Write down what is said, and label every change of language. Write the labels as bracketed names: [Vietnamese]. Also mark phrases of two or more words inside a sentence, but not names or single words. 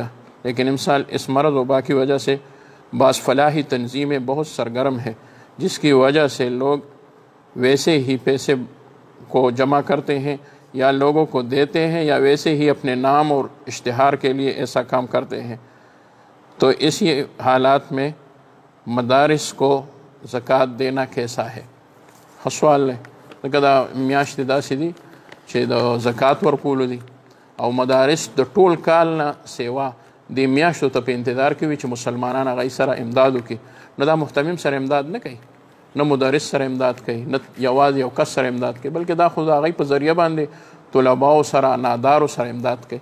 [Urdu] لیکن اس مرض وبا کی وجہ سے بعض فلاحی تنظیمیں بہت سرگرم ہیں، جس کی وجہ سے لوگ ویسے ہی پیسے کو جمع کرتے ہیں یا لوگوں کو دیتے ہیں یا ویسے ہی اپنے نام اور اشتہار کے لیے ایسا کام کرتے ہیں. تو اسی حالات میں مدارس کو زکوٰۃ دینا کیسا ہے؟ سوال ہے. [Pashto] لکه دا میاشتې داسې دي چې د زکوٰۃ ورکولو دي او مدارس د ټول کال نه سیوا د میاشتو ته په انتظار کې وي چې مسلمانان هغوی سره امداد وکړي. نو دا محتمم سره امداد نه کوي، نه مدرس سره امداد کوي، نه یوازې یو کس سره امداد کوي، بلکې دا خو د هغوی په ذریعه باندې طلباو سره نادارو سره امداد کوي.